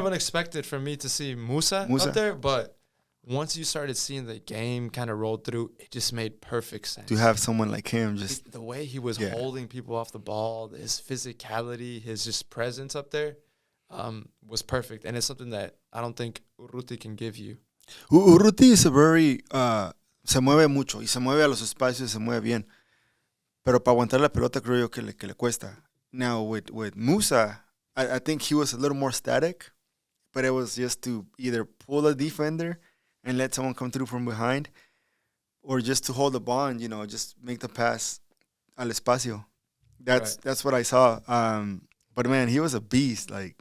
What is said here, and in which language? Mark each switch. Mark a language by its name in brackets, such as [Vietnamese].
[English] of unexpected for me to see Musa up there, but once you started seeing the game kind of roll through, it just made perfect sense. To have someone like him, just the way he was holding people off the ball, his physicality, his just presence up there, was perfect, and it's something that I don't think Urruti can give you. Urruti is a very [Spanish] se mueve mucho y se mueve a los espacios, se mueve bien, pero para aguantar la pelota creo yo que le cuesta. [English] Now with Musa, I think he was a little more static, but it was just to either pull a defender and let someone come through from behind, or just to hold the ball and, just make the pass [Spanish] al espacio. [English] That's what I saw. But man, he was a beast. Like,